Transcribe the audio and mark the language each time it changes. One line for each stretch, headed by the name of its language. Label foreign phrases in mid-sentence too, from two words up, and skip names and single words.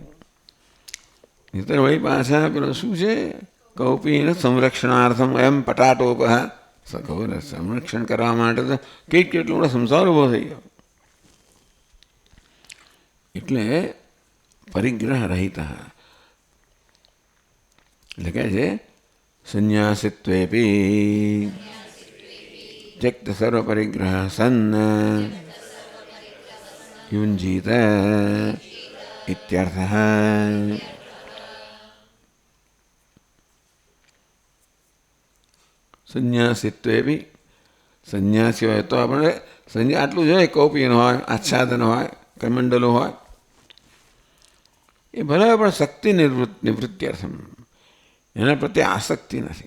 Gujarati: નહીતર વળી પાછા પેલો શું છે,
Sanskrit: कौपीन संरक्षणार्थम
Gujarati: એમ પટાટોપ, સંરક્ષણ કરવા માટે તો કેટલો બધો સંસાર ઊભો થઈ ગયો. એટલે પરિગ્રહ રહિત એટલે કહે છે
Sanskrit: संन्यासित्वेपी त्यक्त सर्व परिग्रह सन् युञ्जीत इत्यर्थः.
Gujarati: સંન્યાસિત્વેપી, સંન્યાસી હોય તો આપણે આટલું જ હોય, કૌપીન હોય, આચ્છાદન હોય, કમંડલો હોય, એ ભલે પણ
Sanskrit: शक्ति निवृत्त्यर्थम,
Gujarati: એના પ્રત્યે આસક્તિ નથી.